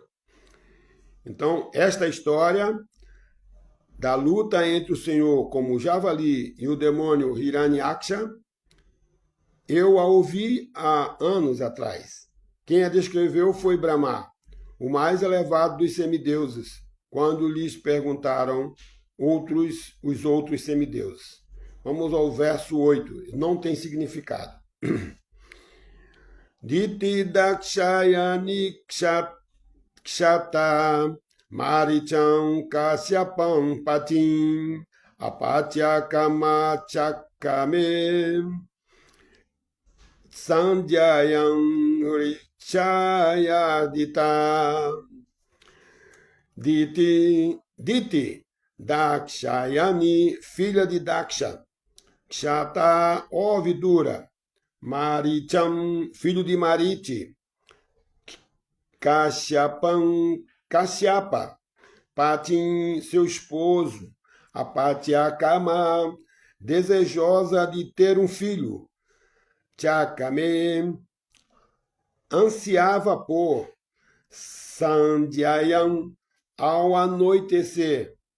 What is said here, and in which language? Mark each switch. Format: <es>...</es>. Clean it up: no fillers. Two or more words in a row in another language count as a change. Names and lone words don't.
<pt>Então, esta história da luta entre o Senhor como o javali e o demônio Hiranyaksha, eu a ouvi há anos atrás. Quem a descreveu foi Brahma, o mais elevado dos semideuses, quando lhes perguntaram os outros semideuses. Vamos ao verso 8. Não tem significado.</pt> <sa>दिति दाक्षायणी क्षत्त मारीचं कश्यपं पतिम् अपत्य काम चकमे सन्ध्यायां हृच्छयार्दिता.</sa> <pt>Diti, Dakshayani, filha de Daksha. Kshata, ó Vidura. Maricham, filho de Mariti. Kashyapa, Patim, seu esposo. Apatyakama, desejosa de ter um filho. Chakame, ansiava por Sandhyayam, ao anoitecer.</pt>